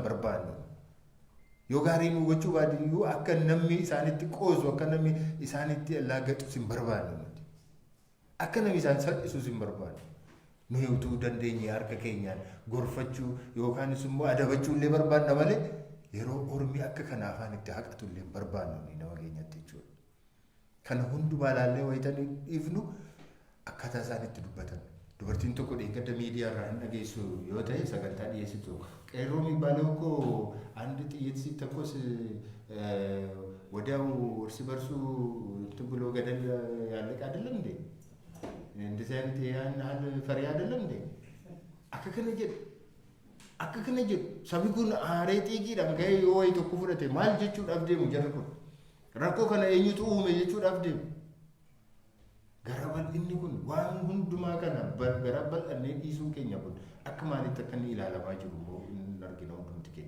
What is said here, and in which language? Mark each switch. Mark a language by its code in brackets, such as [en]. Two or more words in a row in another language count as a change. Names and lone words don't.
[om] barbaannu yoo gaarii nu gochuu baatan iyyuu akka namni isaanitti qoosu akka namni isaanitti laagatu sin barbaannu nuti akka namni isaan salphisu sin barbaannu nu utuu dandeenye harka keenyaan gorfachuu yookaan immoo adabachuu illee barbaanna malee yeroo ormi akka kana afaan itti haqatu illee barbaannu nama keenyatti jechuudha Kana hundumaa ilaallee wayitan ifnu akkaataa isaan itti dubbatan. Dubartiin tokko dheengadda miidiyaa irraa hin dhageessu yoo ta'e sagantaa dhiyeessitu. [am] Qeerroo የሚባለው እኮ አንድ ጥይት ሲተኮስ ወዲያው እርስ በርሱ እንትን ብሎ ገደል ያለቅ አይደለም እንዴ? እንደዚህ አይነት ያን ያህል ፈሪ አይደለም እንዴ? [om] akka kana jedhu sabni kun aaree xiiqiidhaan gahee yoo wayi tokko fudhate maal jechuudhaaf deemu jarri kun rakkoo kana eenyutu uume jechuudhaaf deemu. Gara bal'inni kun waan hundumaa kana gara bal'annee dhiisuu keenya kun akka maalitti akka inni ilaalamaa jiru immoo hin argina hundumti keenya.